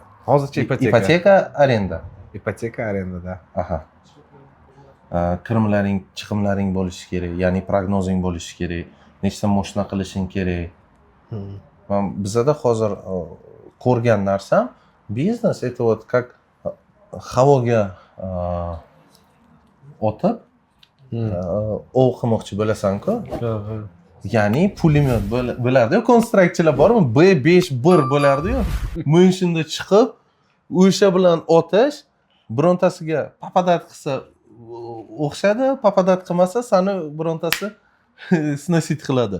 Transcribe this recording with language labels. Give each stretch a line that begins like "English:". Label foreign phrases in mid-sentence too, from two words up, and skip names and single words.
Uzbek: Hozircha ipoteka. Ipoteka, arenda. Ipoteka, arendada. Aha. Kirimlaring, chiqimlaring bo'lishi kerak, ya'ni prognozing bo'lishi kerak. Nechta moshina qilishing kerak. Men bizda hozir ko'rgan narsam, biznes
Russian: это вот как
Uzbek: havoga otib o'qimoqchi bo'lasan-ku. Ya'ni pulemyot bo'lardi-yu, konstruksiyalar bormi? B5-1 bo'lardi-yu. Men shunda chiqib, o'sha bilan otish, birontasiga papadat qilsa o'xshadi, papadat qilmasa, seni birontasi snosit qiladi.